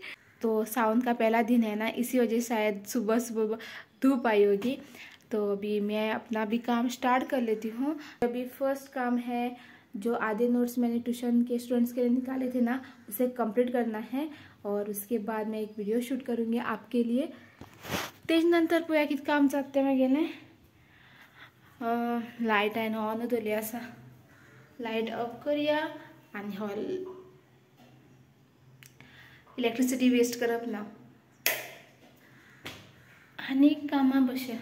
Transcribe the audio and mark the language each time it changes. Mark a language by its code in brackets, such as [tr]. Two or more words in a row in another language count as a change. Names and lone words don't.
[hi] तो सावन का पहला दिन है ना, इसी वजह से शायद सुबह सुबह धूप आई होगी. तो अभी मैं अपना भी काम स्टार्ट कर लेती हूँ. अभी फर्स्ट काम है, जो आधे नोट्स मैंने ट्यूशन के स्टूडेंट्स के लिए निकाले थे ना, उसे कंप्लीट करना है. और उसके बाद मैं एक वीडियो शूट करूँगी आपके लिए. [kok] त्याच्यानंतर पळया कितें काम जाता तें गेलें. लायट हांवें ऑन दवरली आसा. लायट ऑफ करूया. आनी हॉल [en] electricity waste [kok] करप ना. आनी कामां भशेन.